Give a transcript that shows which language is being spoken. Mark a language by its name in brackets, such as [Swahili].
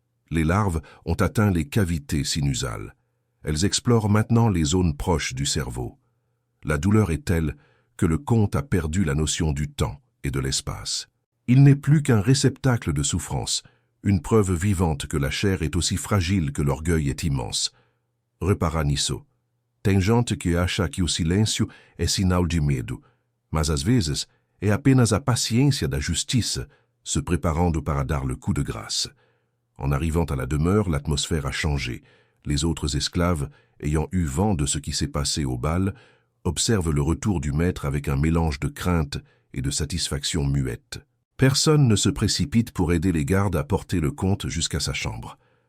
[French] Les larves ont atteint les cavités sinusales. Elles explorent maintenant les zones proches du cerveau. La douleur est telle que le comte a perdu la notion du temps et de l'espace. Il n'est plus qu'un réceptacle de souffrance, une preuve vivante que la chair est aussi fragile que l'orgueil est immense. [Portuguese] Repara nisso. Tem gente que acha que o silêncio é sinal de medo, mas às vezes é apenas a paciência da justiça se préparando para dar [French] le coup de grâce. En arrivant à la demeure, l'atmosphère a changé. Les autres esclaves, ayant eu vent de ce qui s'est passé au bal, observent le retour du maître avec un mélange de crainte et de satisfaction muette. Personne ne se précipite pour aider les gardes à porter le comte jusqu'à sa chambre.